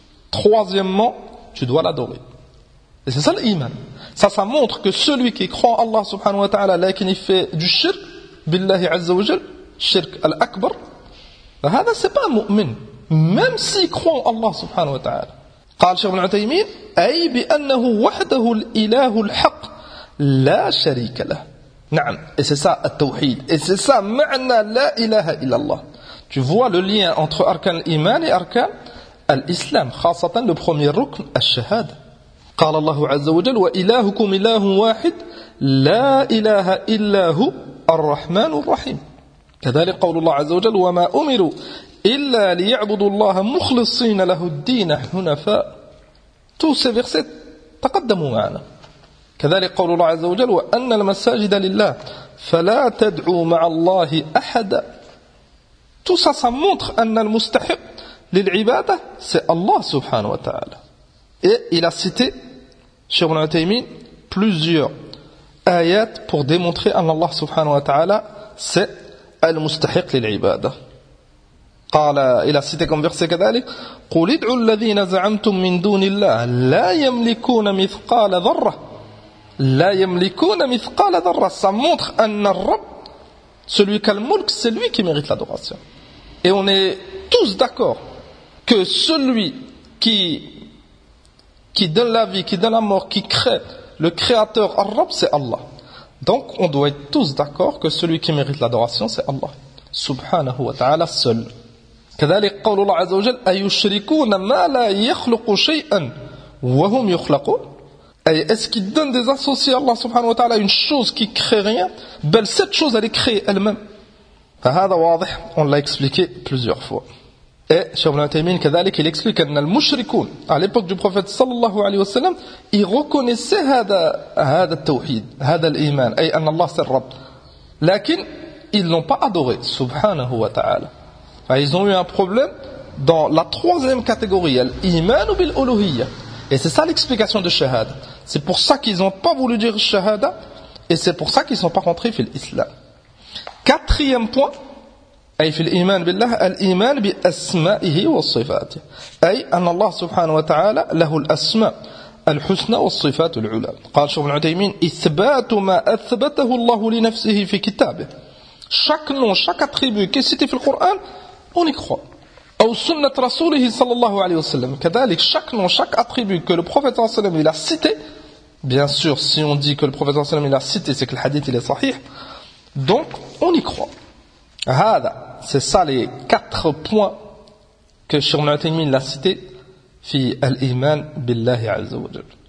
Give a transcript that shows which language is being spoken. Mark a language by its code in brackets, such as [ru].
[fr] Troisièmement, tu dois l'adorer. Et c'est ça l'iman. Ça montre que celui qui croit en Allah subhanahu wa ta'ala, [ar] lakin [fr] il fait du shirk, [ar] billahi azza wa jal, shirk al-akbar, هذا [fr] c'est pas un mu'min. Même s'il croit en Allah subhanahu wa ta'ala. [ar] قال شيخ ابن عثيمين أي بأنه وحده الإله الحق لا شريك له. نعم. [fr] Et c'est ça التوحيد. Et c'est ça [ar] معنى لا إله إلا الله. [fr] Tu vois le lien entre [ar] أركان الإيمان [fr] et [ar] أركان الإسلام. خاصة [fr] le premier [ar] ركن الشهادة. قال الله عز وجل وإلهكم إله واحد لا إله إلا هو الرحمن الرحيم. كذلك قول الله عز وجل وما أمروا إلا ليعبدوا الله مخلصين له الدين حنفاء. [fr] Tous ces versets [ar] تقدموا معنا. كذلك قول الله عز وجل وأن المساجد لله فلا تدعوا مع الله أحد. [fr] Tout ça, ça montre [ar] أن المستحق للعبادة [fr] c'est Allah [ar] سبحانه وتعالى. [fr] Et il a cité, Cheikh Ibn Uthaymeen, plusieurs ayats pour démontrer en Allah subhanahu wa ta'ala, c'est [ar] al-mustahiq lil-ibadah. [fr] Il a cité comme verset [ar] كذلك, قُلْ اِدْعُوا الَّذِينَ زَعَمْتُمْ مِنْ دُونِ اللَّهِ لَا يَمْلِكُونَ مِثْقَالَ ذَرَّةِ لَا يَمْلِكُونَ مِثْقَالَ ذَرَّةِ. [fr] Ça montre en Rabb, celui qui a le mulk, c'est lui qui mérite l'adoration. Et on est tous d'accord que celui qui donne la vie, qui donne la mort, qui crée, le créateur, Ar-Rabb, c'est Allah. Donc, on doit être tous d'accord que celui qui mérite l'adoration, c'est Allah. [ar] Subhanahu wa ta'ala seul. كذلك قول الله عز وجل أيشركون ما لا يخلق شيئا وهم يخلقون. [fr] Est-ce qu'il donne des associés à Allah subhanahu wa ta'ala une chose qui crée rien? Belle, cette chose, elle est créée elle-même. [ar] فهذا واضح, [fr] on l'a expliqué plusieurs fois. Et Cheikh Ibn Uthaymeen, كذلك, il explique que les mushrikoun, à l'époque du prophète sallallahu alayhi wa sallam, ils reconnaissaient [ar] هذا التوحيد, هذا الإيمان, أي أن الله [fr] c'est le Rabb. Lakin, ils ne l'ont pas adoré, subhanahu wa ta'ala. Ils ont eu un problème dans la troisième catégorie, l'Iman ou bil-Uluhiyya. Et c'est ça l'explication de Shahada. C'est pour ça qu'ils n'ont pas voulu dire Shahada, et c'est pour ça qu'ils ne sont pas rentrés dans l'Islam. Quatrième point, [ar] أي في الإيمان بالله الإيمان بأسمائه وصفاته أي أن الله سبحانه وتعالى له الأسماء الحسنى والصفات العلى. قال شيخ ابن عثيمين إثبات ما أثبته الله لنفسه في كتابه. [fr] Chaque nom, chaque attribut qui est cité [ar] في القرآن [fr] on y croit. [ar] أو سنة رسوله صلى الله عليه وسلم. [fr] كذلك chaque nom, chaque attribut que le prophète صلى الله عليه وسلم il a cité. Bien sûr, si on dit que le prophète صلى الله عليه وسلم il a cité, c'est que le hadith il est صحيح. Donc on y croit. هذا, c'est ça les quatre points que Cheikh Ibn Uthaymeen l'a cité [ar] في الإيمان بالله عز وجل.